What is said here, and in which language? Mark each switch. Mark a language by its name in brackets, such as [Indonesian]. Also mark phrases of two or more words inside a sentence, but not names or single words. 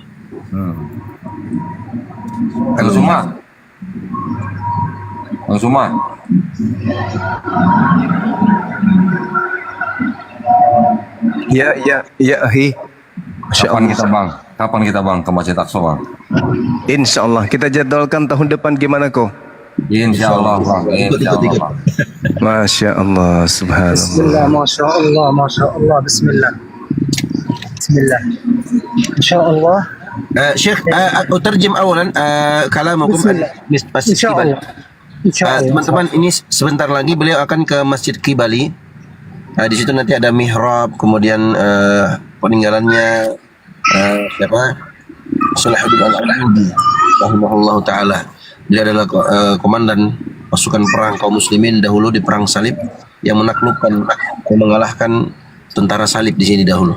[Indonesian] Bang Suma. Ya, ahi. Kapan kita bang ke Masjid Aqsa, Bang? [Arabic] إن شاء الله [Indonesian] kita jadwalkan tahun depan gimana kok? [Arabic] إن شاء الله, [Indonesian] Bang. [Arabic] إن شاء الله, [Indonesian] Bang. [Arabic] ما شاء الله، سبحان الله. بسم الله، ما شاء الله، ما شاء الله، بسم الله. Insyaallah. Syekh, أترجم أولا كلامكم. إن شاء الله. [Indonesian] Teman-teman, ini sebentar lagi beliau akan ke Masjid Qibali. Di situ nanti ada mihrab, kemudian peninggalannya siapa? Salahuddin Al-Ayyubi [Arabic] رحمه الله تعالى. [Indonesian] Beliau adalah komandan pasukan perang kaum muslimin dahulu di perang salib yang menaklukkan dan mengalahkan tentara salib di sini dahulu.